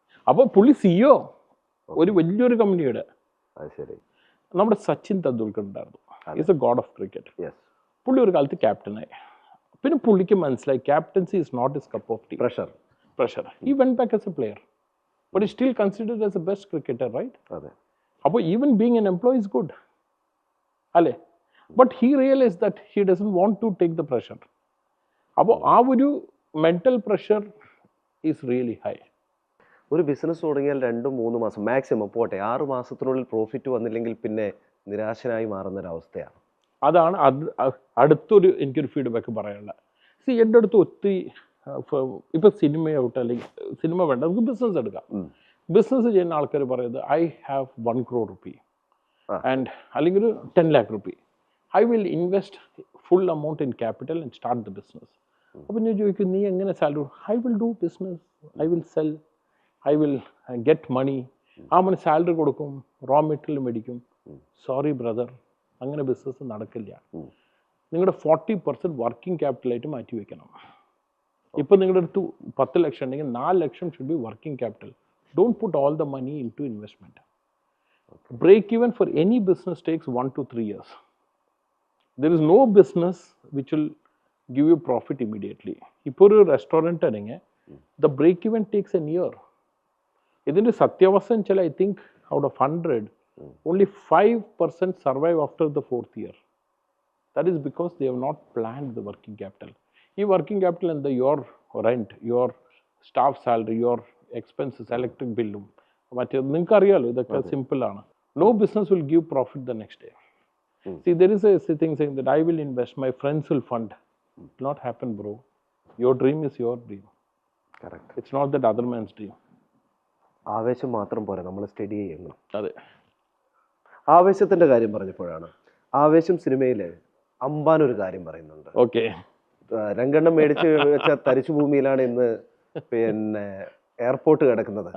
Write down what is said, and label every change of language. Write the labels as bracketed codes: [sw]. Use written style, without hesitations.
[ml] അപ്പോൾ പുള്ളി CEO ഒരു വലിയൊരു കമ്പനിയുടെ. നമ്മുടെ സച്ചിൻ തെണ്ടുൽക്കർ ഉണ്ടായിരുന്നു. [en] Is a god of cricket. [ml] പുള്ളി ഒരു കാലത്ത് ക്യാപ്റ്റനായി. പിന്നെ പുള്ളിക്ക് മനസ്സിലായി [en] Captaincy is not his cup of tea. Pressure. He went back as a player. but he's still considered as the best cricketer, right? [ml] അതെ. [en] അപ്പോൾ even being an employee is good, അല്ലേ? But he realized that he doesn't want to take the pressure. അപ്പോൾ ആ ഒരു mental pressure is really high. [ml] ഒരു business തുടങ്ങിയാൽ 2-3 മാസം maximum പോട്ടെ 6 മാസത്തിനുള്ളിൽ പ്രോഫിറ്റ് വന്നില്ലെങ്കിൽ പിന്നെ നിരാശനായി മാറുന്നൊരവസ്ഥയാണ്. അതാണ് അടുത്തൊരു എനിക്കൊരു ഫീഡ്ബാക്ക് പറയാനുള്ളത്. എൻ്റെ അടുത്ത് ഒത്തിരി ഇപ്പം സിനിമയാവട്ടെ, അല്ലെങ്കിൽ സിനിമ വേണ്ട, നമുക്ക് ബിസിനസ് എടുക്കാം. ബിസിനസ് ചെയ്യുന്ന ആൾക്കാർ പറയുന്നത് [en] I have 1 crore rupee [ml] and അല്ലെങ്കിൽ ഒരു 10 lakh rupee. [en] I will invest full amount in capital and start the business. [ml] അപ്പം ഞാൻ ചോദിക്കും, നീ എങ്ങനെ salary? [en] I will do business, I will sell, I will get money. [ml] ആ മണി സാലറി കൊടുക്കും, raw material മേടിക്കും. [en] sorry brother, [ml] അങ്ങനെ ബിസിനസ് നടക്കില്ല. നിങ്ങളുടെ 40% വർക്കിംഗ് ക്യാപിറ്റലായിട്ട് മാറ്റി വയ്ക്കണം. ഇപ്പം നിങ്ങളുടെ അടുത്ത് 10 ലക്ഷം ഉണ്ടെങ്കിൽ 4 ലക്ഷം [en] Should be working capital. Don't put all the money in to investment. Break even for any business takes 1 to 3 years. There is no business which will give you profit immediately. [ml] ഇപ്പോൾ ഒരു restaurant ആണെങ്കിൽ [en] the break even takes a year. [ml] ഇതിൻ്റെ സത്യാവസ്ഥ വെച്ചാൽ [en] I think out of 100, only 5% survive after the 4th year. That is because they have not planned the working capital. [ml] ഈ working capital എന്താ? [en] your rent, your staff salary, your expenses, [ml] electric ബില്ലും മറ്റേ നിങ്ങൾക്ക് അറിയാമല്ലോ, ഇതൊക്കെ സിമ്പിളാണ്. [en] No business will give profit the next day. See, there is a thing saying that I will invest, my friends will fund. It will not happen, bro. Your dream is your dream. Correct. It's not that other man's dream. [ml] ആവേശം മാത്രം പോരാ, നമ്മൾ study ചെയ്യണം. അതെ. ആവേശത്തിന്റെ കാര്യം പറഞ്ഞപ്പോഴാണ്, ആവേശം സിനിമയിൽ അമ്പാൻ ഒരു കാര്യം പറയുന്നുണ്ട്. ഓക്കെ. രംഗണ്ണം മേടിച്ച് വെച്ച തരിശു ഭൂമിയിലാണ് ഇന്ന് പിന്നെ എയർപോർട്ട് കിടക്കുന്നത്.